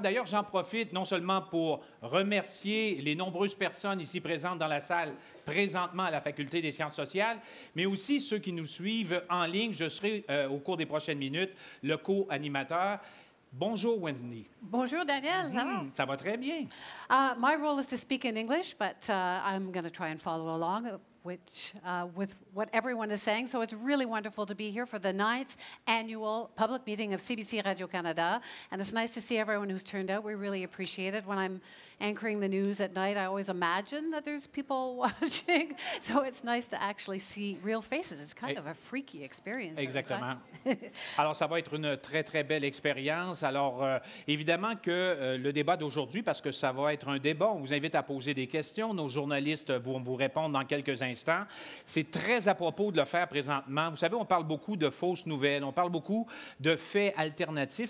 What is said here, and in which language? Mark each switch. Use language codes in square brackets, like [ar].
[fr] D'ailleurs, j'en profite non seulement pour remercier les nombreuses personnes ici présentes dans la salle présentement à la Faculté des sciences sociales, mais aussi ceux qui nous suivent en ligne. Je serai, au cours des prochaines minutes, le co-animateur. Bonjour, Wendy. Bonjour, Daniel. Ça va? Ça va très bien. [en] My role is to speak in English, but I'm going to try and follow along with what everyone is saying. So it's really wonderful to be here for the 9th annual public meeting of CBC Radio-Canada. And it's nice to see everyone who's turned out. We really appreciate it. When I'm anchoring the news at night, I always imagine that there's people watching. So it's nice to actually see real faces. It's kind of a freaky experience. [fr] Exactement. Alors, ça va être une très, très belle expérience. Alors, évidemment que le débat d'aujourd'hui, parce que ça va être un débat, on vous invite à poser des questions. Nos journalistes vont vous répondre dans quelques instants. C'est très à propos de le faire présentement. Vous savez, on parle beaucoup de fausses nouvelles, on parle beaucoup de faits alternatifs.